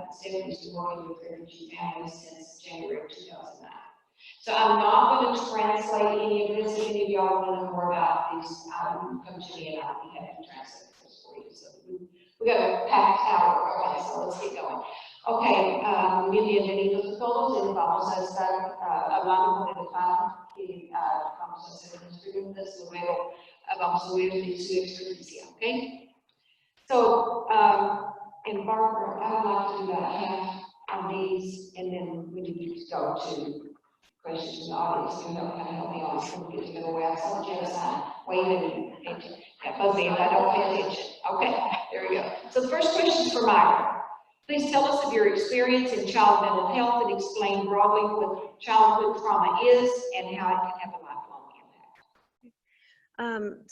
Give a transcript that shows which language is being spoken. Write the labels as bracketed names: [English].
[English] Stephanie has been working with refugee families since January of 2009. So I'm not going to translate any of this. If any of y'all want to know more about these, come to me and I'll be happy to translate this for you. So we got a packed hour, okay, so let's get going. [Spanish] Ok, muy bienvenidos a todos y vamos a estar hablando con el panel y vamos a hacer unas preguntas, luego vamos a oír de su experiencia, okay? [English] So, and Barbara, I would like to do about half of these, and then we need to go to questions in the audience. You know, kind of help me on this one, get to know where I saw Jeff's sign, waving, and that must be if I don't pay attention. Okay, there we go. So the first question is for Myra. Please tell us of your experience in child mental health and explain broadly what childhood trauma is and how it can have a lifelong impact.